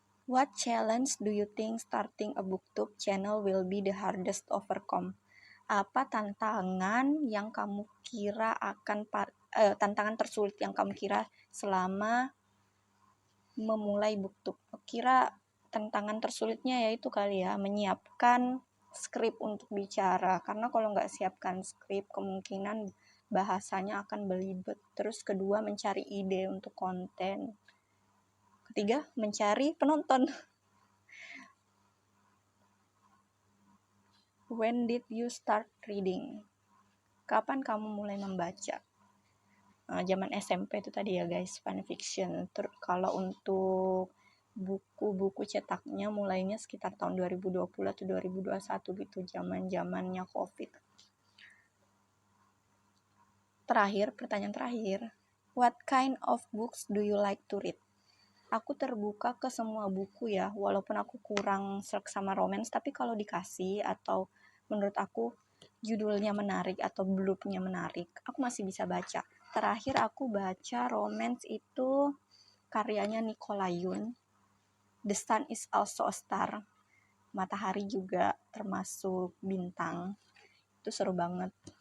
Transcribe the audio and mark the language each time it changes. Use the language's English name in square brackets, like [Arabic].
[English] What challenge do you think starting a booktube channel will be the hardest to overcome? [Indonesian] Apa tantangan yang kamu kira tantangan tersulit yang kamu kira selama memulai booktube? Kira tantangan tersulitnya yaitu kali ya, menyiapkan skrip untuk bicara. Karena kalau nggak siapkan skrip, kemungkinan bahasanya akan belibet. Terus kedua, mencari ide untuk konten. Ketiga, mencari penonton. [English] When did you start reading? [Indonesian] Kapan kamu mulai membaca? Zaman SMP itu tadi ya guys, fanfiction. Kalau untuk buku-buku cetaknya mulainya sekitar tahun 2020 atau 2021 gitu, zaman-zamannya COVID. Pertanyaan terakhir. [English] What kind of books do you like to read? [Indonesian] Aku terbuka ke semua buku ya, walaupun aku kurang serk sama romance, tapi kalau dikasih atau menurut aku judulnya menarik atau blurbnya menarik, aku masih bisa baca. Terakhir aku baca romance itu karyanya Nicola Yoon, The Sun is Also a Star, Matahari juga termasuk bintang. Itu seru banget.